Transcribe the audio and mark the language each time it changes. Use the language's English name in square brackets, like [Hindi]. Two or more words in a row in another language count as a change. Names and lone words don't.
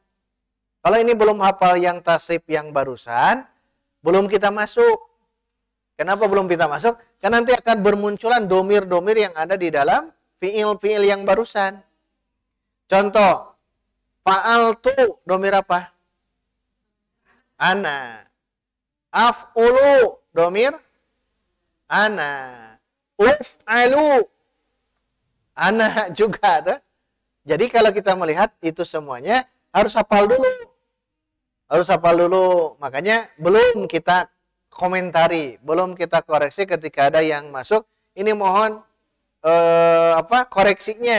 [Indonesian] Kalau ini belum hafal yang tasrif yang barusan, belum kita masuk. Kenapa belum kita masuk? Karena nanti akan bermunculan domir-domir yang ada di dalam fiil-fiil yang barusan. Contoh, fa'altu, domir apa? [Arabic] Ana. Af'ulu, domir? Ana. Uf'alu, ana [Indonesian] juga. Tuh. Jadi kalau kita melihat itu semuanya harus hafal dulu. Harus hafal dulu. Makanya belum kita komentari, belum kita koreksi ketika ada yang masuk. Ini mohon koreksinya.